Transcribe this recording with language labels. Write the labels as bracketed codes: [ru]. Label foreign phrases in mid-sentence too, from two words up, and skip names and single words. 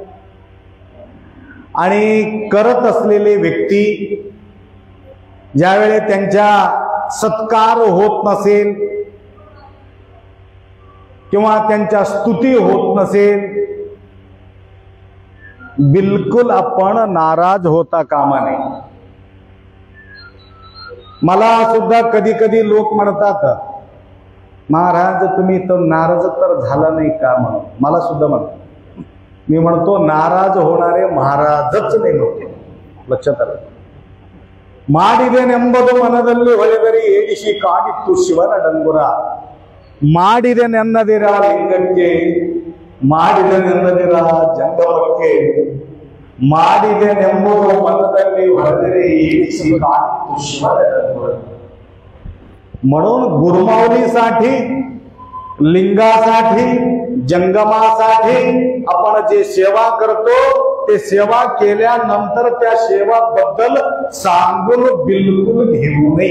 [mr] आणि करत असलेले व्यक्ती ज्यावेळेस त्यांच्या सत्कार होत नसेल किंवा त्यांच्या स्तुती होत नसेल, बिलकुल आपण नाराज होता कामा नये. मला सुद्धा कधी कधी लोक म्हणतात, महाराज तुम्ही तर नाराज तर झाला नाही का म्हणून. मला सुद्धा म्हणतात. मी म्हणतो नाराज होणारे महाराजच नाही होते. लक्षात आलं. [kn] ಮಾಡಿದೆ ನೆಂಬುದು ಮನದಲ್ಲಿ ಹೊಳೆದರೆ ಏಡಿಸಿ ಕಾಡಿತ್ತು ಶಿವನ ಡಂಗುರ. ಮಾಡಿದೆ ನೆನ್ನದಿರ ಲಿಂಗಕ್ಕೆ, ಮಾಡಿದೆ ನೆನ್ನದಿರ ಜಂಗಮಕ್ಕೆ, ಮಾಡಿದೆ ನೆಂಬುದು ಮನದಲ್ಲಿ ಹೊಳೆದರೆ ಏಡಿಸಿ ಕಾಡಿತ್ತು ಶಿವನ ಡಂಗುರ. [mr] म्हणून गुरुमाऊलीसाठी, लिंगासाठी, जंगमासाठी आपण जे सेवा करतो ते सेवा केल्यानंतर त्या सेवाबद्दल सांगून बिलकुल घेऊ नये.